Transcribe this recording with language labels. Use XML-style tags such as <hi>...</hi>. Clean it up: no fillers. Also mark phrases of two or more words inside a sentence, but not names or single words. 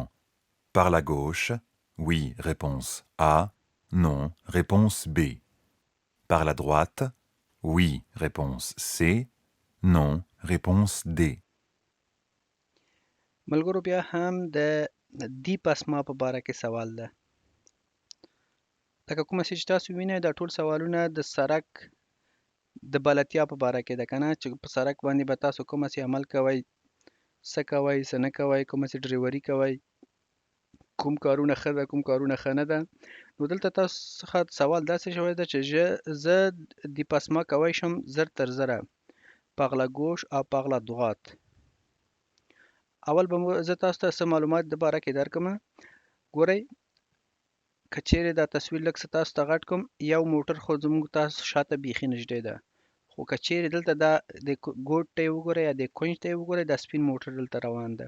<fr>Par la gauche, oui, réponse A. Non, réponse B. Par la droite, oui, réponse C. Non, réponse D.</fr> <ps>ملګرو بیا هم د دی پسما په باره کې سوال ده لکه کومه چې تاسو وینئ دا ټول سوالونه د سړک د بلدتیا په باره کې ده که نه چې په سړک باندې به تاسو کومه چې عمل کوئ څه کوئ څه نه کوئ کومه چې ډریوري کوئ کوم کارونه ښه ده کوم کارونه ښه نه ده نو دلته تاسو څخه سوال داسې شوی ده چې زه دی پسما کوی شم زر تر زره</ps> <fr>par la gauche</fr> <ps>او</ps> <fr>par la droite</fr> <ps>اول به زه تاسو ته څه معلومات د باره کې درکم ګورئ که چیرې دا تصویر لږ څه تاسو ته غټ کوم یو موټر خو زموږ تاسو شاته بیخي نږدې ده خو که چیرې دلته دا د ګوټ ته یې وګورئ یا د کونج ته یې وګورئ دا سپین موټر دلته روان ده</ps>